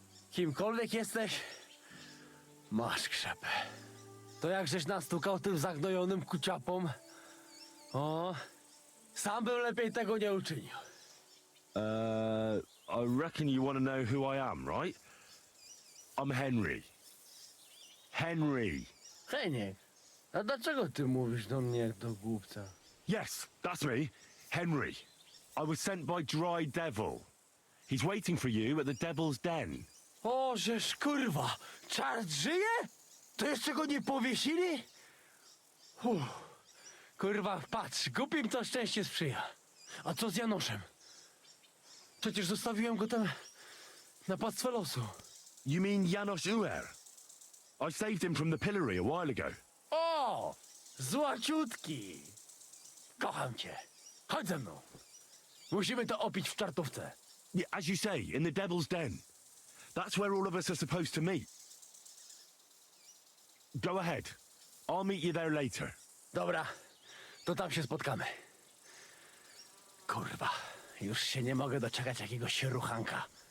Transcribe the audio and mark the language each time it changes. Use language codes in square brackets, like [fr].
[pl] Kimkolwiek jesteś, masz krzepę. To jak żeś nastukał tym zagnojonym kuciapom, o, sam bym lepiej tego nie uczynił. [en] I reckon you want to know who I am, right? I'm Henry. Henry. [pl] Heniek, a dlaczego ty mówisz do mnie jak do głupca? [en] Yes, that's me. Henry. I was sent by Dry Devil. He's waiting for you at the Devil's Den. [pl] O, żeż kurwa, czart żyje? To jeszcze go nie powiesili? Kurwa, patrz, głupim to szczęście sprzyja. A co z Janoszem? Przecież zostawiłem go tam na pastwę losu. [en] You mean Janos Uer? I saved him from the pillory a while ago. [pl] O! Złaciutki! Kocham cię. Chodź ze mną. Musimy to opić w czartówce. [en] Yeah, as you say, in the Devil's Den. That's where all of us are supposed to meet. Go ahead. I'll meet you there later. [pl] Dobra, to tam się spotkamy. Kurwa, już się nie mogę doczekać jakiegoś ruchanka.